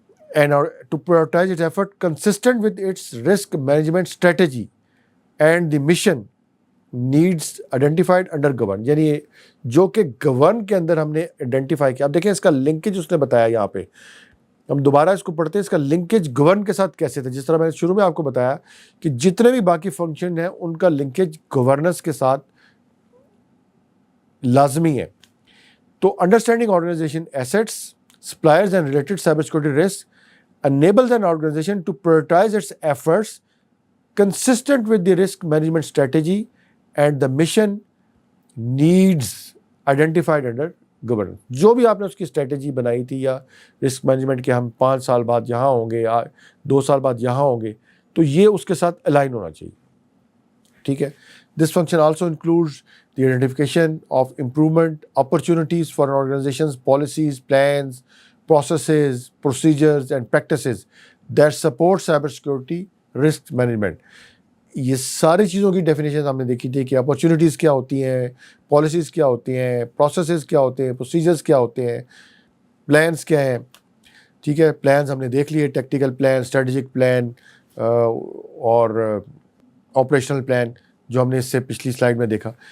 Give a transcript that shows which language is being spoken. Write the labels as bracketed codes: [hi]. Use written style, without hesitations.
[en] and to prioritize its effort consistent with its risk management strategy and the mission needs identified under govern, [ur] یعنی جو کہ govern کے اندر ہم نے آئیڈینٹیفائی کیا. اب دیکھیں اس کا لنکیج اس نے بتایا یہاں پہ، ہم دوبارہ اس کو پڑھتے ہیں. اس کا لنکیج گورن کے ساتھ کیسے تھا؟ جس طرح میں نے شروع میں آپ کو بتایا کہ جتنے بھی باقی فنکشن ہیں ان کا لنکیج گورننس کے ساتھ لازمی ہے. [en] تو understanding organization assets suppliers and related cyber security risk enables an organization to prioritize its efforts consistent with the risk management strategy and the mission needs identified under governance. [ur] جو بھی آپ نے اس کی اسٹریٹجی بنائی تھی یا رسک مینجمنٹ کے ہم 5 سال بعد یہاں ہوں گے یا 2 سال بعد یہاں ہوں گے، تو یہ اس کے ساتھ الائن ہونا چاہیے. ٹھیک ہے. [en] This function also includes the identification of improvement opportunities for an organization's policies, plans, processes, procedures and practices that support cybersecurity risk management. [ur] یہ ساری چیزوں کی ڈیفینیشن ہم نے دیکھی تھی کہ اپرچونیٹیز کیا ہوتی ہیں، پالیسیز کیا ہوتی ہیں، پروسیسز کیا ہوتے ہیں، پروسیجرز کیا ہوتے ہیں، پلانس کیا ہیں. ٹھیک ہے. پلانس ہم نے دیکھ لیے، ٹیکٹیکل پلان، اسٹریٹجک پلان اور آپریشنل پلان جو ہم نے اس سے پچھلی سلائیڈ میں دیکھا.